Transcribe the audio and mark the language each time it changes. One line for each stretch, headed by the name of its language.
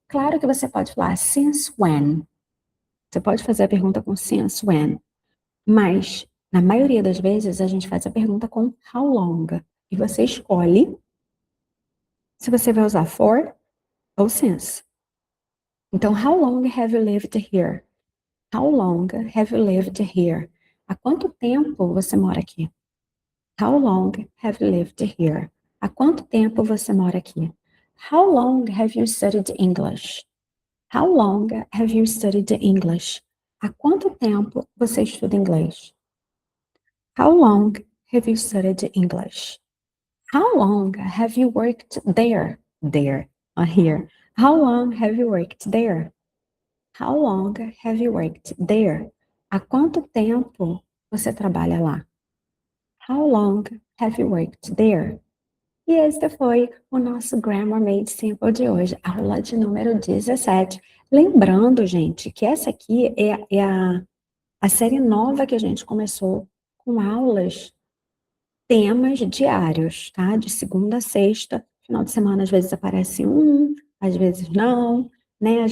Portuguese: Claro que você pode falar since when. Você pode fazer a pergunta com since when, mas na maioria das vezes a gente faz a pergunta com how long. E você escolhe se você vai usar for ou since.
English: Então, how long have you lived here? How long have you lived here?
Portuguese: Há quanto tempo você mora aqui?
English: How long have you lived here?
Portuguese: Há quanto tempo você mora aqui?
English: How long have you studied English? How long have you studied English?
Portuguese: Há quanto tempo você estuda inglês?
English: How long have you studied English? How long have you worked there? There, here. How long have you worked there? How long have you worked there?
Portuguese: Há quanto tempo você trabalha lá?
English: How long have you worked there?
Portuguese: E esse foi o nosso Grammar Made Simple de hoje, aula de número 17. Lembrando, gente, que essa aqui é a série nova que a gente começou com aulas, temas diários, tá? De segunda a sexta. Final de semana, às vezes aparece um, às vezes não, né?